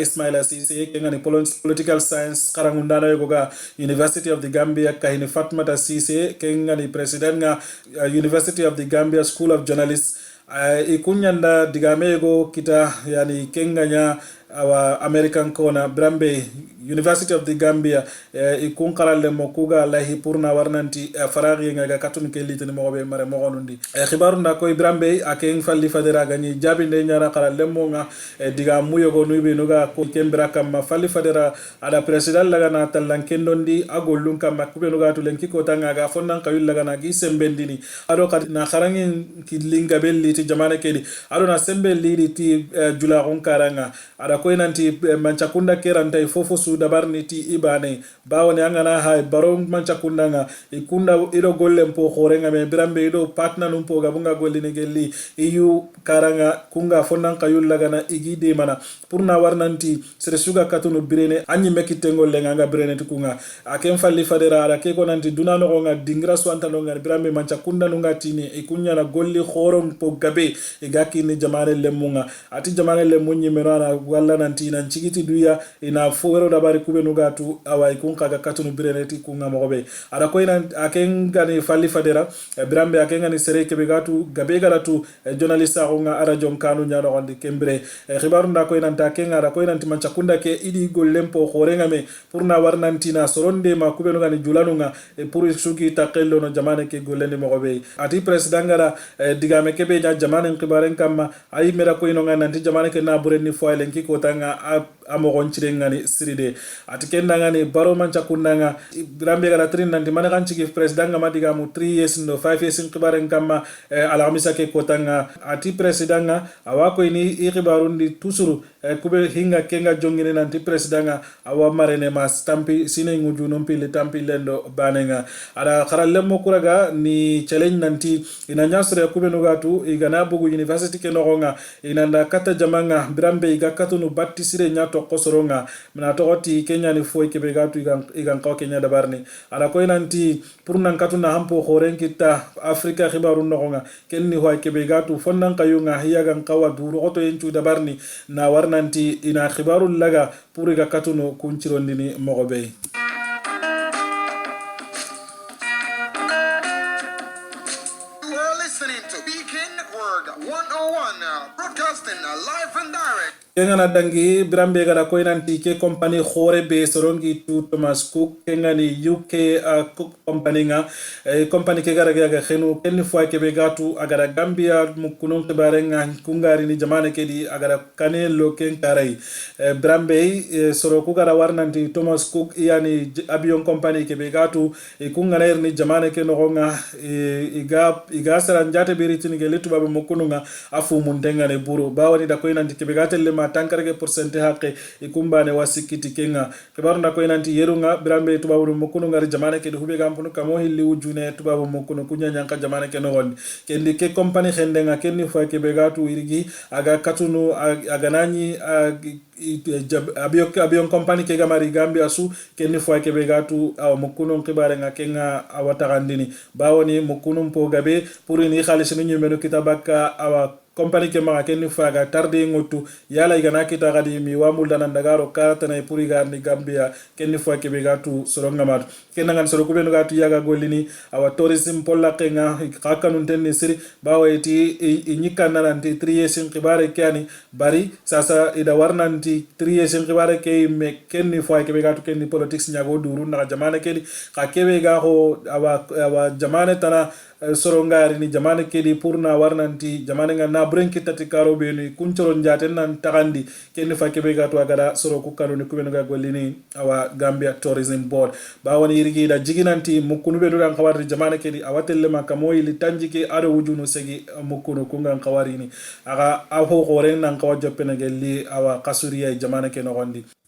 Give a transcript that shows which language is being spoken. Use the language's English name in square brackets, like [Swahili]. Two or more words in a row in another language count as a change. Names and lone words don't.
[Soninke] Ismaila Cisse kenga ni [English] political science [Soninke] karangundana yoga University of the Gambia kahini Fatmata Cisse kenga ni president nga University of the Gambia School of Journalists ikunyanda digamego kita yani kenganya awa American Kona brambe University of the Gambia ikun karalle mokuga lahi purna warnanti faragi nga katun ke litini mobe mare mogonundi khibaru nda koy brambe aken Falli Fadera gani jabi nde nyara karalle mo nga diga muyo go nuybe nuga ko kembra kam Falli Fadera ada president laga na tallankendondi agollun kam makube nuga to lenki ko tanga ga fonnan kayul laga na gi sembendini ado kad na kharangin kidlinga belli ti jamane kedi ado na sembelli ti jula gon karanga ada koy nanti manchakunda keranta fofo su dabarni ti ibane bawone angana hay baron manchakunda nga ikunda ido golle mpo khorenga me brambe ido partner num po gabunga golli ne gelli iyu karanga kunga fonnan kayul lagana igide mana purna warnanti sere suga katunu birene anyi mekitengo lenga nga birene tukunga akem Falli Fadera ara ke konanti dunano nga dingra swanta no nga brambe manchakunda nunga tini ikunya na golli khorom po gabe igaki ni jamane lemunga ati jamane lemunyi menana walla nanti nan chigiti duya ina fowero dabari kube nugatu awa ikunka ga katunu bireneti kunga mogobe ara ko ina akenga ni Falli Fadera brambe akenga ni sere kebe gatu gabe garatu journalista nga ara jom kanu nyano gondi kembre khibaru nda ko ina takenga ara ko ina manchakunda ke idi gollempo khorenga me purna warnanti na soronde ma kube nugani julanunga pour suki takello no jamane ke gollende mogobe ati president ngara digame kebe nya jamane khibaren kamma ay mera ko ino nanti jamane ke na burenni foilen ki ko tanga amogon ngani siride atikenda ngani baro manchakunda nga brambe gara trin nanti mana kan chiki president nga madiga mu 3 years no 5 years khibaren kamma alamisa ke ko tanga ati president nga awako ini ikibarundi tusuru kube hinga kenga jongine nanti president nga awa marene ma stampi sine nguju nompi le tampi lendo banenga ada kharallemo kuraga ni challenge nanti inanyasre kube nugatu igana bugu university ke nogonga inanda kata jamanga brambe igakatu no battisire nyato kosoronga mina tokoti Kenya ni foi ke begatu igan ko Kenya dabarni ada ko nanti pour nan katuna hampo khoren kita Afrika khibaru nogonga kenni hoy ke begatu fonnan kayunga hiyagan kawa duru oto yencu dabarni na warnanti ina khibaru laga pour ga katuno kunchirondini mogobe. [English] Listening to Beacon Word 101, broadcasting live and direct. [Soninke] Kengana dangi brambe gara ko nanti ke company khore be sorongi tu Thomas Cook kengani UK Cook company nga company ke gara ga khenu kenni fo ke be gatu agara Gambia mukunon ke barenga kungari ni jamane ke di agara kanelo ken karai brambe soro ku gara warnanti Thomas Cook yani avion company ke be gatu kungana ni jamane ke no nga iga saran jate beritini ke letu baba mukununga afu mundenga ne buru bawani da ko nanti ke be gatelle tankarge pourcent haqqe ikumbane wasikiti kenga kibaru ndako inanti yerunga brambe tubabu mukunu ngari jamane ke hube gampunu kamo hilli wujune tubabu mukunu kunya nyanka jamane ke nogon kendi ke company khendenga kenni fa ke begatu irigi aga katunu aga nani abion company ke gamari Gambia su kenni fo ke begatu aw mukunu kibare nga kenga awatagandini bawoni mukunu po gabe pour ni khalisinu nyumenu kitabaka awa company ke maga kenni faga tarde ngotu yala igana kita gadi mi wamul danan dagaro karata na puri garni Gambia kenni fo ke begatu soronga mat kenna ngan soro kubenu gatu yaga golini awa tourism polla kenga kakanun tenni siri baweti inyika nananti 3 years kibare kani bari sasa ida warnanti 3 years kibare ke me kenni fo ke begatu kenni politics nyago duru na jamane kedi ka kebe ga ho awa jamane tana sorongari ni jamane kedi purna warnanti jamane nga na brenki tati karo beni kunchoro njaten nan takandi kenni fakebe gato agara soro kukano ni kubenu ga golini awa Gambia Tourism Board bawani irigi da jiginanti mukunu bedu kan kawari jamane kedi awatelle makamoyi litanjike ado wujunu segi mukunu kungan kawari ni aga aho goren nan kawajo penageli awa kasuriya jamane ke no gondi.